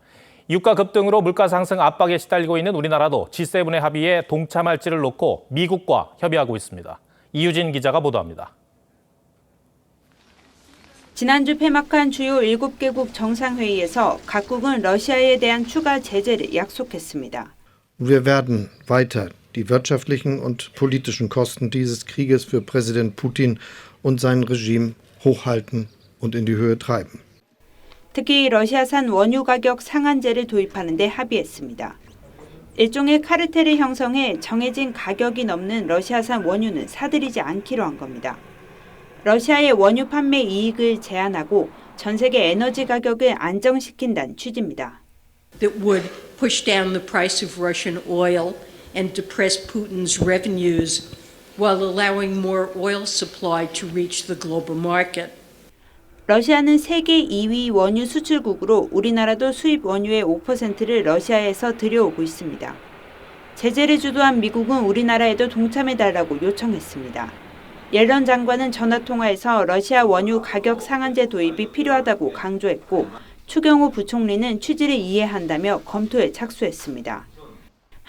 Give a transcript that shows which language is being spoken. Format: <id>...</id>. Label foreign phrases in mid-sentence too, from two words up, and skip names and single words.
<ko>유가 급등으로 물가 상승 압박에 시달리고 있는 우리나라도 G7의 합의에 동참할지를 놓고 미국과 협의하고 있습니다. 이유진 기자가 보도합니다. 지난주 폐막한 주요 7개국 정상회의에서 각국은 러시아에 대한 추가 제재를 약속했습니다.</ko> <de>Wir werden weiter die wirtschaftlichen und politischen Kosten dieses Krieges für Präsident Putin und sein Regime hochhalten und in die Höhe treiben.</de> <ko>특히 러시아산 원유 가격 상한제를 도입하는 데 합의했습니다. 일종의 카르텔을 형성해 정해진 가격이 넘는 러시아산 원유는 사들이지 않기로 한 겁니다. 러시아의 원유 판매 이익을 제한하고 전 세계 에너지 가격을 안정시킨다는 취지입니다.</ko> <en>That would push down the price of Russian oil and depress Putin's revenues while allowing more oil supply to reach the global market.</en> <ko>러시아는 세계 2위 원유 수출국으로 우리나라도 수입 원유의 5%를 러시아에서 들여오고 있습니다. 제재를 주도한 미국은 우리나라에도 동참해달라고 요청했습니다. 옐런 장관은 전화통화에서 러시아 원유 가격 상한제 도입이 필요하다고 강조했고 추경호 부총리는 취지를 이해한다며 검토에 착수했습니다.</ko>